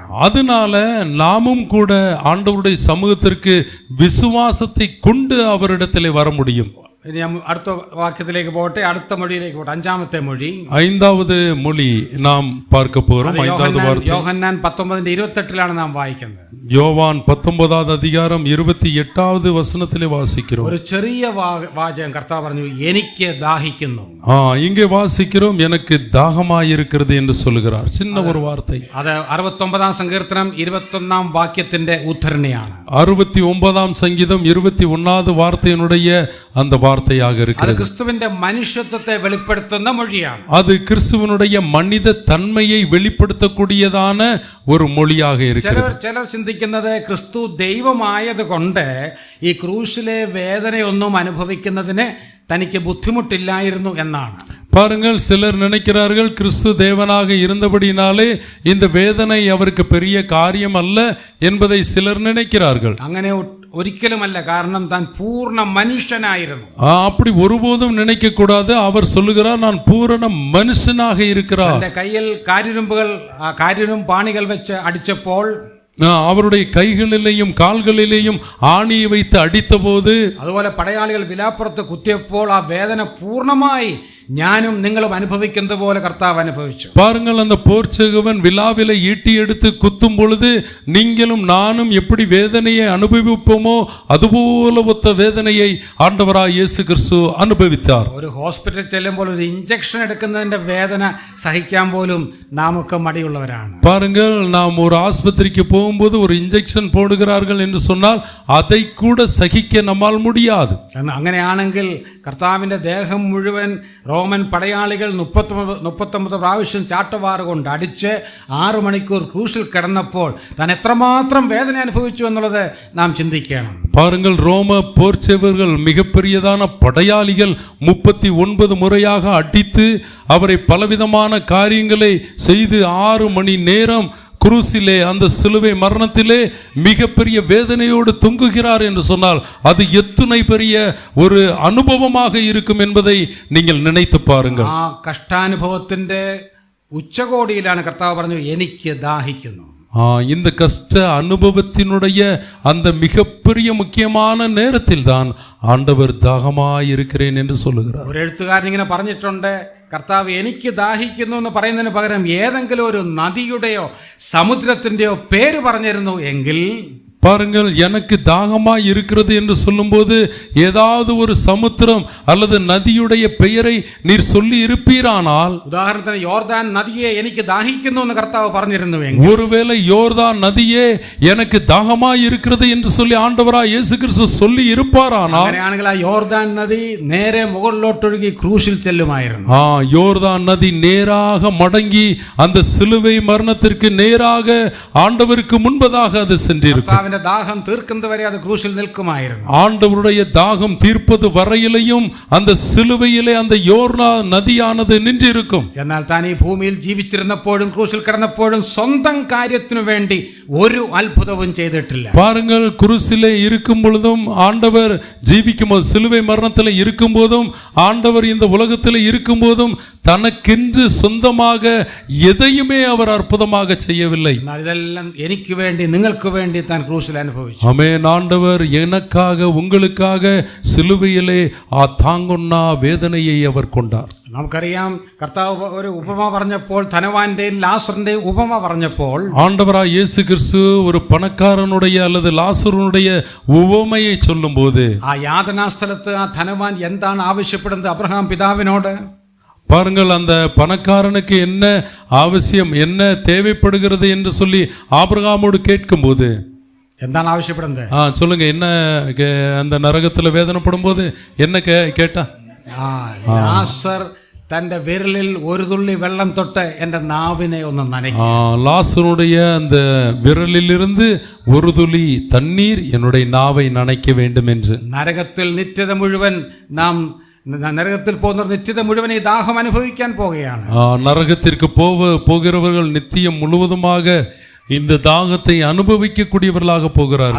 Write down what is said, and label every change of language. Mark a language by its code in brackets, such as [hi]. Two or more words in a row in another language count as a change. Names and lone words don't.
[ta] அதனால நாமும் கூட ஆண்டவருடைய சமூகத்திற்கு விசுவாசத்தை கொண்டு அவரிடத்திலே வர முடியும். [ml] ഇനി അടുത്ത വാക്യത്തിലേക്ക് പോട്ടെ, അടുത്ത മൊഴിയിലേക്ക് പോട്ടെ. 5ാമത്തെ മൊഴി, [ta] 5வது மொழி நாம் பார்க்க போறோம். 5வது வார்த்தை [ml] യോഹന്നാൻ 19:28 നാം വായിക്കുന്നത്. [ta] யோவான் 19வது அதிகாரம் 28வது வசனத்திலே வாசிக்கிறோம். [ml] ഒരു ചെറിയ വാചകം കർത്താവ് പറഞ്ഞു, എനിക്ക് ദാഹിക്കുന്നു. [ta] இங்கே வாசிக்கிறோம், எனக்கு தாகமாயிருக்கிறது என்று சொல்லுகிறார். சின்ன ஒரு வார்த்தை. [ml] അത് 69ാം സങ്കീർത്തനം 21ാം വാക്യത്തിന്റെ ഉദ്ധരണിയാണ്. [ta] 69ാം சங்கீதம் 21வது வார்த்தையினுடைய அந்த வார்த்தையாக அது இருக்கிறது. [ml] கிறிஸ்துவிന്റെ മനുഷ്യത്വത്തെ വെളിപ്പെടുത്തുന്ന മൊഴിയാണ്. [ta] அது கிறிஸ்துவனுடைய மனித தன்மையை வெளிப்படுத்தக்கூடியதான ஒரு மொழியாக இருக்கிறது. [ml] ചിലർ ചിന്തിക്കുന്നത് ക്രിസ്തു ദൈവമായത് കൊണ്ട് ഈ ക്രൂശിലെ വേദനയൊന്നും അനുഭവിക്കുന്നതിന് തനിക്ക് ബുദ്ധിമുട്ടില്ലായിരുന്നു എന്നാണ്. [ta] பாருங்கள், சிலர் நினைக்கிறார்கள் கிறிஸ்து தேவனாக இருந்தபடினாலே இந்த வேதனை அவருக்கு பெரிய காரியம் அல்ல என்பதை சிலர் நினைக்கிறார்கள். [ml] അങ്ങനെ ഒരിക്കലുമല്ല. കാരണം താൻ പൂർണ്ണ മനുഷ്യനായിരുന്നു. [ta] அப்படி ஒருபோதும் நினைக்க கூடாது. அவர் சொல்லுகிறார், நான் பூரண மனுஷனாக இருக்கிறார். [ml] തന്റെ കയ്യിൽ കാരിരും പാണികൾ വെച്ച് അടിച്ചപ്പോൾ, [ta] அவருடைய கைகளிலேயும் கால்களிலேயும் ஆணியை வைத்து அடித்த போது, [ml] അതുപോലെ പടയാളികൾ വിലാപ്പുറത്ത് കുത്തിയപ്പോൾ ആ വേദന പൂർണ്ണമായി ഞാനും നിങ്ങളും അനുഭവിക്കുന്നത് പോലെ കർത്താവ് അനുഭവിച്ചു. [ta] பாருங்கள், அந்த போர்ச்செகுவன் விலாவில ஈட்டி எடுத்து குத்தும் பொழுது நீங்களும் நானும் எப்படி வேதனையை அனுபவிப்போமோ அதுபோல ஒத்த வேதனையை ஆண்டவராய் இயேசு கிறிஸ்து அனுபவித்தார். [ml] ഒരു ഹോസ്പിറ്റലിൽ ചെല്ലുമ്പോൾ ഒരു ഇഞ്ചക്ഷൻ എടുക്കുന്നതിന്റെ വേദന സഹിക്കാൻ പോലും നമുക്ക് മടിയുള്ളവരാണ്. [ta] பாருங்கள், நாம் ஒரு ஆஸ்பத்திரிக்கு போகும்போது ஒரு இன்ஜெக்ஷன் போடுகிறார்கள் என்று சொன்னால் அதை கூட சகிக்க நம்மால் முடியாது. [ml] അങ്ങനെയാണെങ്കിൽ കർത്താവിന്റെ ദേഹം മുഴുവൻ റോമൻ പടയാളികൾ 39 പ്രാവശ്യം ചാട്ടവാറ് കൊണ്ട് അടിച്ച് 6 മണിക്കൂർ ക്രൂശിൽ കിടന്നപ്പോൾ താൻ എത്രമാത്രം വേദന അനുഭവിച്ചു എന്നുള്ളത് നാം ചിന്തിക്കണം. [ta] பாருங்கள், ரோம போர்ச்சேவர்கள் மிகப்பெரியதான படையாளிகள் 39 முறையாக அடித்து அவரை பலவிதமான காரியங்களை செய்து 6 மணி நேரம் குருசிலே, அந்த சிலுவை மரணத்திலே மிகப்பெரிய வேதனையோடு தொங்குகிறார் என்று சொன்னால் அது எத்தனை பெரிய ஒரு அனுபவமாக இருக்கும் என்பதை நீங்கள் நினைத்து பாருங்கள். [ml] ആ കഷ്ടാനുഭവത്തിന്റെ ഉച്ചകോടിയിലാണ് കർത്താവ് പറഞ്ഞു, എനിക്ക് ദാഹിക്കുന്നു. [ta] இந்த கஷ்ட அனுபவத்தினுடைய அந்த மிகப்பெரிய முக்கியமான நேரத்தில் தான் ஆண்டவர் தாகமாய் இருக்கிறேன் என்று சொல்லுகிறார். [ml] ഒരു എഴുത്തുകാരൻ ഇങ്ങനെ പറഞ്ഞിട്ടുണ്ട്, കർത്താവ് എനിക്ക് ദാഹിക്കുന്നു എന്ന് പറയുന്നതിന് പകരം ഏതെങ്കിലും ഒരു നദിയുടെയോ സമുദ്രത്തിന്റെയോ പേര് പറഞ്ഞിരുന്നു എങ്കിൽ, [ta] பாருங்கள், எனக்கு தாகமாய் இருக்கிறது என்று சொல்லும்போது ஏதாவது ஒரு சமுத்திரம் அல்லது நதியுடைய பெயரை நீர் சொல்லி இருப்பீரானால், [ml] ഉദാഹരണത്തിന് യോർദാൻ നദിയെ എനിക്ക് ദാഹിക്കുന്നു എന്ന് കർത്താവ് പറഞ്ഞിരുന്നുവെങ്കിൽ, [ta] ஒருவேளை யோர்தான் நதியே எனக்கு தாகமாய் இருக்கிறது என்று சொல்லி ஆண்டவராய் இயேசு கிறிஸ்து சொல்லி இருப்பாரானால், [ml] അങ്ങനെയാണെങ്കിൽ ആ യോർദാൻ നദി നേരെ മുകളിലോട്ടൊഴുകി ക്രൂശിൽ ചെല്ലുമായിരുന്നു. [ta] யோர்தான் நதி நேராக மடங்கி அந்த சிலுவை மரணத்திற்கு நேராக ஆண்டவருக்கு முன்பதாக அது சென்றிருக்கும். [ml] ദാഹം തീർക്കുന്നതുവരെ അത് ക്രൂശിൽ നിൽക്കുമായിരുന്നു. [ta] ஆண்டவருடைய தாகம் தீர்ப்பது வரையிலையும் அந்த சிலுவையிலே அந்த யோர்தான் நதியானது நின்றிருக்கும். [ml] എന്നാൽ താൻ ഈ ഭൂമിയിൽ ജീവിച്ചിരുന്നപ്പോഴും ക്രൂശിൽ കിടന്നപ്പോഴും സ്വന്തം കാര്യത്തിനു വേണ്ടി ഒരു അത്ഭുതവും ചെയ്തിട്ടില്ല. [ta] பாருங்கள், குருசிலே இருக்கும் பொழுதும் ஆண்டவர் ஜீவிக்கும் போது, சிலுவை மரணத்தில் இருக்கும் போதும் ஆண்டவர் இந்த உலகத்தில் இருக்கும் போதும் தனக்கென்று சொந்தமாக எதையுமே அவர் அற்புதமாக செய்யவில்லை. [ml] എന്നാൽ ഇതെല്ലാം എനിക്ക് വേണ്ടി നിങ്ങൾക്ക് വേണ്ടി താൻ ക്രൂശിൽ അനുഭവിച്ചു. [ta] ஆமென். ஆண்டவர் எனக்காக உங்களுக்காக சிலுவையிலே தாங்கொன்னா வேதனையை அவர் கொண்டார். [ml] നമുക്കറിയാം, കർത്താവ് ഒരു ഉപമ പറഞ്ഞപ്പോൾ, ധനവാന്റെയും ലാസറിന്റെയും ഉപമ പറഞ്ഞപ്പോൾ, [ta] ஆண்டவராய் இயேசு கிறிஸ்து ஒரு பணக்காரனுடைய அல்லது லாசருடைய உவமையை சொல்லும்போது, [ml] ആ യാതനാസ്ഥലത്ത് ആ ധനവാൻ എന്താണ് ആവശ്യപ്പെടുന്നത് അബ്രഹാം പിതാവിനോട്? [ta] பாருங்கள், அந்த பணக்காரனுக்கு என்ன அவசியம், என்ன தேவைப்படுகிறது என்று சொல்லி ஆபிரகாமோடு கேட்கும்போது, [ml] എന്താണ് ആവശ്യപ്പെടുന്നത്? [ta] சொல்லுங்க, என்ன அந்த நரகத்தில் வேதனைப்படும் போது என்ன கேட்டா? [ml] ലാസർ തന്റെ വിരലിൽ ഒരു തുള്ളി വെള്ളം തൊട്ട് എന്റെ നാവിനെ ഒന്ന് നനയ്ക്കും. [ta] லாசருடைய அந்த விரலிலிருந்து ஒரு துளி தண்ணீர் என்னுடைய நாவை நனைக்க வேண்டும் என்று. [ml] നരകത്തിൽ നിത്യത മുഴുവൻ നരകത്തിൽ പോകുന്നവർ നിത്യത മുഴുവൻ ഈ ദാഹം അനുഭവിക്കാൻ പോകുകയാണ്. [ta] நரகத்திற்கு போகிறவர்கள் நித்தியம் முழுவதுமாக இந்த தாகத்தை அனுபவிக்கக்கூடியவர்களாக போகிறார்கள்.